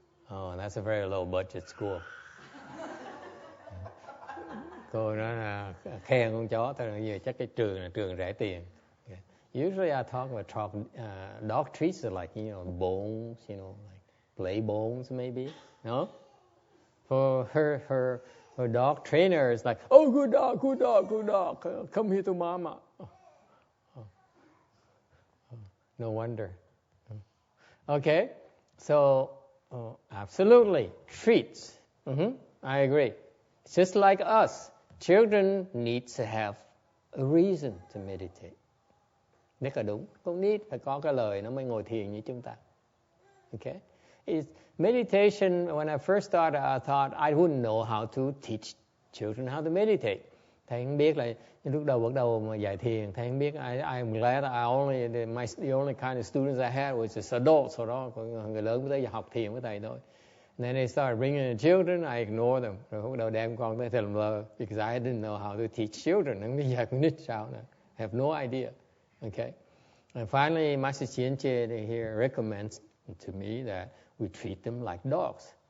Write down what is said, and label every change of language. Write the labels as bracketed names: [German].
[English] Oh, that's a very low budget school. [Vietnamese] Cô nói là khen con chó, thôi là chắc cái trường là trường rẻ tiền. [English] Okay. Usually I talk about dog treats are like, bones, like play bones maybe, no? For her dog trainer is like, oh, good dog, come here to mama. No wonder. Okay, so absolutely, treats. I agree. Just like us, children need to have a reason to meditate. [Vietnamese] Rất là đúng. Con nít phải có cái lời nó mới ngồi thiền như chúng ta. [English] Okay? Meditation, when I first started, I thought I wouldn't know how to teach children how to meditate. [Vietnamese] Thầy không biết là lúc đầu bắt đầu mà dạy thiền, thầy không biết. [English] I'm glad the only kind of students I had was just adults. [Vietnamese] Sau đó người lớn mới tới học thiền với thầy thôi. [English] And then they started bringing in children, I ignored them. [Vietnamese] Rồi bắt đầu đem con tới thầy làm lơ, [English] because I didn't know how to teach children. [Vietnamese] Không biết dạy con nít sao nữa. [English] I have no idea. Okay. And finally, Master Xianqie here recommends to me that we treat them like dogs.